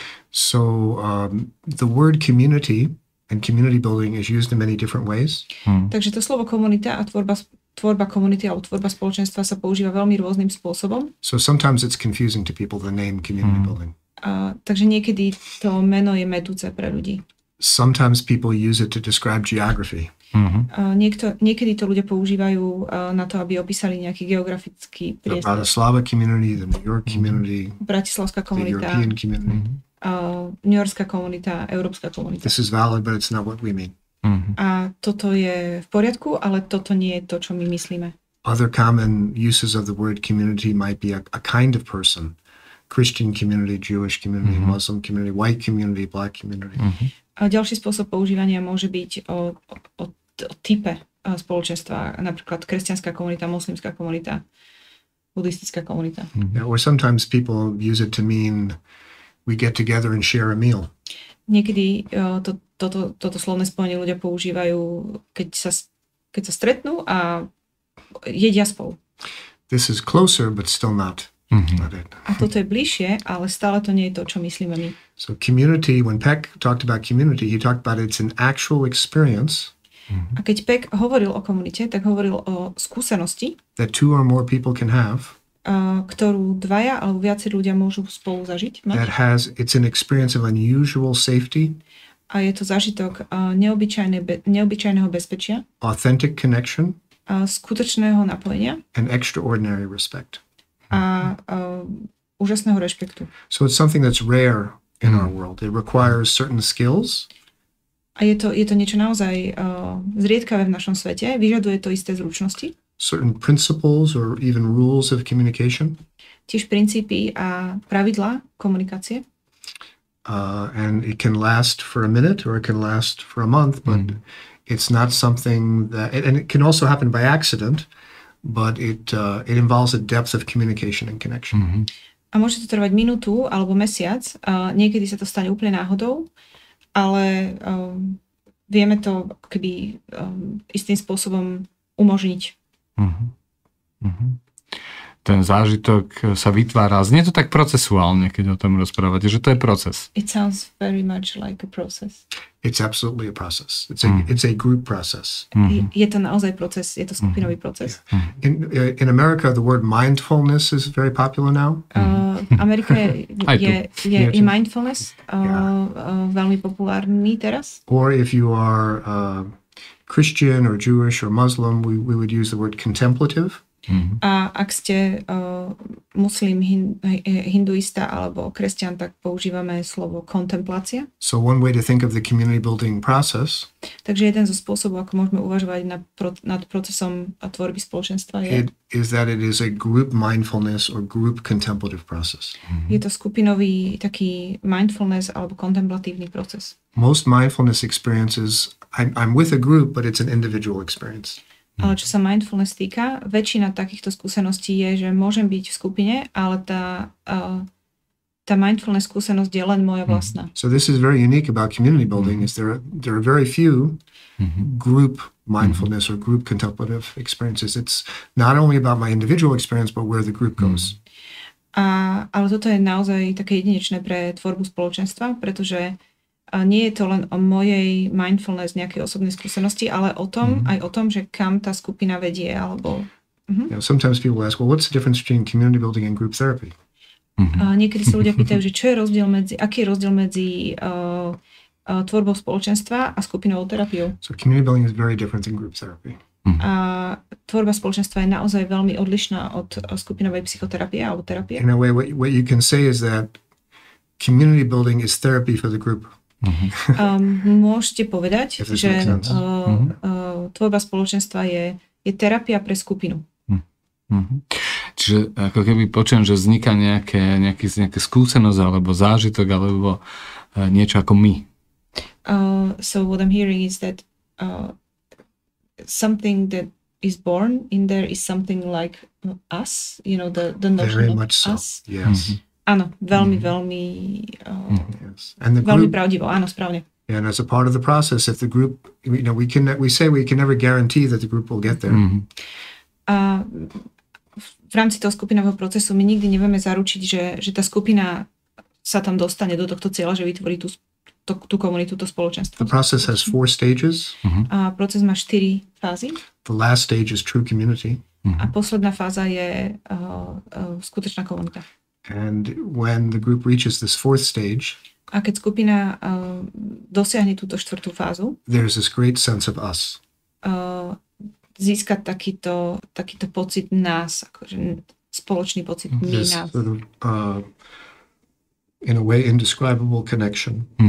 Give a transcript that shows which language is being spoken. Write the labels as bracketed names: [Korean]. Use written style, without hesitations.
[English] So the word community and community building is used in many different ways. [Slovak] Takže to slovo komunita a tvorba komunity alebo tvorba spoločenstva sa používa veľmi rôznym spôsobom. [English] So sometimes it's confusing to people, the name community building. [Slovak] Takže niekedy to meno je mätúce pre ľudí. [English] Sometimes people use it to describe geography. [Slovak] Niekedy to ľudia používajú na to, aby opísali nejaký geografický priestor. [English] The Bratislava community, the New York community, [Slovak] Bratislavská komunita, [English] the European community. [Slovak] New Yorkská komunita, Európska komunita. [English] This is valid, but it's not what we mean. [Slovak] A toto je v poriadku, ale toto nie je to, čo my myslíme. [English] Other common uses of the word community might be a kind of person. Christian community, Jewish community, Muslim community, white community, black community. [Slovak] A ďalší spôsob používania môže byť o type spoločenstva, napríklad kresťanská komunita, moslimská komunita, buddhistická komunita. [English] Or sometimes people use it to mean we get together and share a meal. [Slovak] Niekedy toto slovné spojenie ľudia používajú, keď sa stretnú a jedia spolu. [English] This is closer, but still not it. [Slovak] A toto je bližšie, ale stále to nie je to, čo myslíme my. [English] So community, when Peck talked about community, he talked about it's an actual experience. [Slovak] A keď Peck hovoril o komunite, tak hovoril o skúsenosti, [English] that two or more people can have, [Slovak] ktorú dvaja alebo viacerí ľudia môžu spolu zažiť. [English] It's an experience of unusual safety. [Slovak] A je to zážitok neobyčajného bezpečia. [English] Authentic connection. [Slovak] Skutočného napojenia. [English] And extraordinary respect. [Slovak] A úžasného rešpektu. [English] So it's something that's rare in our world. It requires certain skills. [Slovak] A je to niečo naozaj zriedkavé v našom svete. Vyžaduje to isté zručnosti. [English] Certain principles or even rules of communication. [Slovak] Tiež princípy a pravidlá komunikácie. [English] And it can last for a minute or it can last for a month, but it's not something that, and it can also happen by accident, but it involves a depth of communication and connection. [Slovak] A môže to trvať minútu alebo mesiac. Niekedy sa to stane úplne náhodou, ale vieme to keby istým spôsobom umožniť. Ten zážitok sa vytvára. Znie to tak procesuálne, keď o tom rozprávate, že to je proces. [English] It sounds very much like a process. It's absolutely a process. It's a group process. [Slovak] Je to naozaj proces, je to skupinový proces. [English] In America, the word mindfulness is very popular now. [Slovak] V Amerike je mindfulness veľmi populárny teraz. [English] Or if you are Christian or Jewish or Muslim, we would use the word contemplative. [Slovak] A ak ste muslim, hinduista alebo kresťan, tak používame slovo kontemplácia. [English] So one way to think of the community building process [Slovak] Takže jeden zo spôsobov, ako môžeme uvažovať nad procesom tvorby spoločenstva [English] is that it is a group mindfulness or group contemplative process. [Slovak] Je to skupinový taký mindfulness alebo kontemplatívny proces. [English] Most mindfulness experiences, I'm with a group, but it's an individual experience. [Slovak] Ale čo sa mindfulness týka, väčšina takýchto skúseností je, že môžem byť v skupine, ale tá mindfulness skúsenosť je len moja vlastná. [English] So this is very unique about community building is there are very few group mindfulness or group contemplative experiences. It's not only about my individual experience, but where the group goes. [Slovak] Ale toto je naozaj také jedinečné pre tvorbu spoločenstva, pretože nie je to len o mojej mindfulness, nejakej osobnej skúsenosti, ale o tom, aj o tom, že kam tá skupina vedie, alebo... [English] You know, sometimes people ask, well, what's the difference between community building and group therapy? [Slovak] Niekedy sa ľudia pýtajú, že čo je rozdiel aký je rozdiel medzi tvorbou spoločenstva a skupinovou terapiou. [English] So community building is very different than group therapy. [Slovak] A tvorba spoločenstva je naozaj veľmi odlišná od skupinovej psychoterapie alebo terapie. [English] In a way, what you can say is that community building is therapy for the group. [Slovak] Môžete povedať, že tvorba spoločenstva je terapia pre skupinu. Čiže ako keby počujem, že vzniká nejaká skúsenosť alebo zážitok alebo niečo ako my. [English] So what I'm hearing is that something that is born in there is something like us, you know, the notion very of much so. us. Yes. [Slovak] Áno, veľmi, veľmi [English] Yes. And the [Slovak] veľmi [English] group, [Slovak] pravdivo, áno, správne. [English] and as a part of the process, if the group, you know, we can never guarantee that the group will get there. [Slovak] A v rámci toho skupinového procesu my nikdy nevieme zaručiť, že tá skupina sa tam dostane do tohto cieľa, že vytvorí tú komunitu, to spoločenstvo. [English] The process has 4 stages. [Slovak] A proces má 4 fázy. [English] The last stage is true community. [Slovak] A posledná fáza je skutočná komunita. [English] And when the group reaches this 4th stage, [Slovak] a keď skupina dosiahne túto 4. fázu, [English] there's this great sense of us. [Slovak] Získať takýto pocit nás, akože spoločný pocit my [English] This [Slovak] nás. [English] sort of, in a way, indescribable connection.